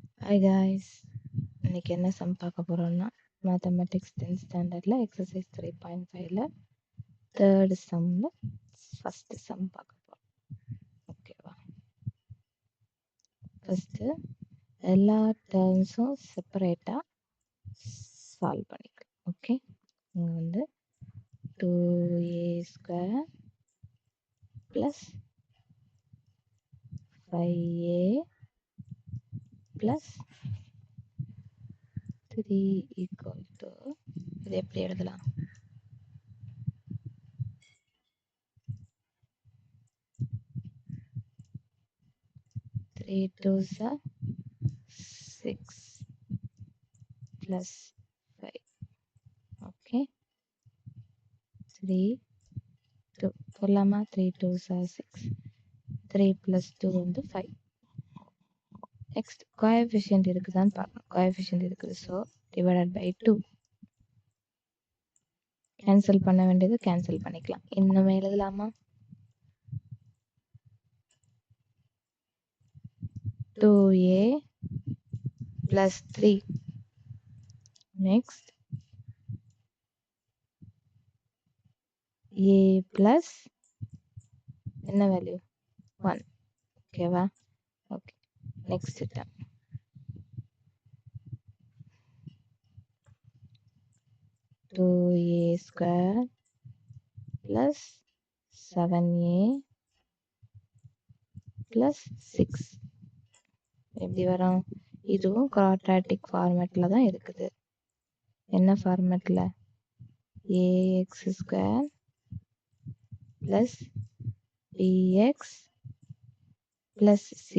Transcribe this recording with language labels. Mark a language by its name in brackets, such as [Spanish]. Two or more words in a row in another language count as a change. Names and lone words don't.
[English] Hi guys, [Tamil] இன்னைக்கு என்ன சம் பார்க்க போறோம்னா [English] mathematics 10th standard exercise 3.5 third sum first sum [Tamil] பார்க்க போறோம். ஓகேவா? ஃபர்ஸ்ட் எல்லா டேர்ம்ஸும் [English] separately solve [Tamil] பண்ணிக்கலாம். ஓகே, இங்க வந்து [English] 2a² plus 5a plus 3 equal to [Tamil] இது எப்படி எழுதலாம்? [English] 3 2s are 6 plus 5. [Tamil] Okay, 3 2 போடலாமா? [English] 3 2s are 6, 3 plus 2 வந்து 5. next coefficient [Tamil] இருக்குதான்னு பார்க்கணும். கோஎஃபிஷியன்ட் இருக்குது, ஸோ [English] divided by 2. [Tamil] கேன்சல் பண்ண வேண்டியது கேன்சல் பண்ணிக்கலாம். இன்னும் எழுதலாமா? [English] 2a plus 3. next a plus [Tamil] என்ன வேல்யூ? 1. [English] ஓகேவா? okay, next term 2a² plus 7a plus 6. [Tamil] எப்படி வரும்? இதுவும் [English] quadratic format [Tamil] தான் இருக்குது. [English] என்ன ஃபார்மேட்ல? ax² plus bx plus c.